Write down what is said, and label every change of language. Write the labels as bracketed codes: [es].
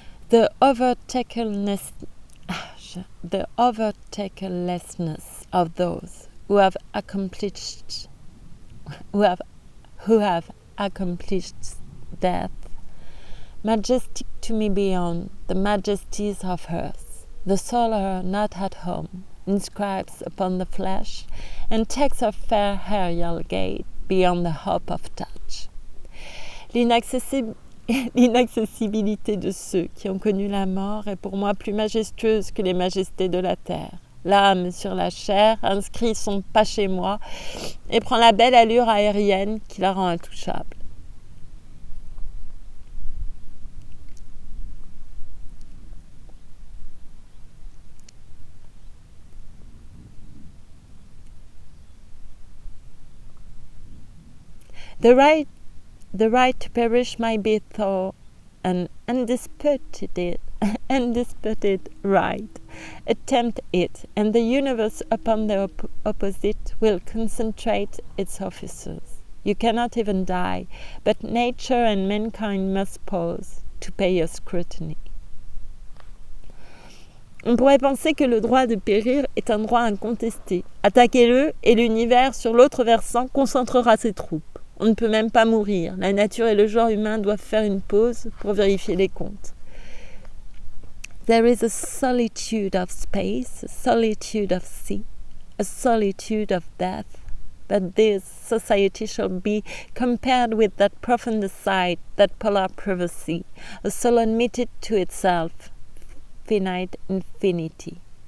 [en] The overtakenlessness of those who have accomplished death, majestic to me beyond the majesties of earth, the soul not at home, inscribes upon the flesh, and takes a fair aerial gait beyond the hope of touch. [fr] L'inaccessibilité de ceux qui ont connu la mort est pour moi plus majestueuse que les majestés de la terre. L'âme sur la chair inscrit son pas chez moi et prend la belle allure aérienne qui la rend intouchable. [en] The right to perish might be thought an undisputed right. Attempt it, and the universe upon the opposite will concentrate its officers. You cannot even die, but nature and mankind must pause to pay your scrutiny. [fr] On pourrait penser que le droit de périr est un droit incontesté. Attaquez-le et l'univers sur l'autre versant concentrera ses troupes. On ne peut même pas mourir. La nature et le genre humain doivent faire une pause pour vérifier les comptes. [en] There is a solitude of space, a solitude of sea, a solitude of death. But this society shall be compared with that profound aside, that polar privacy, a soul admitted to itself, finite infinity.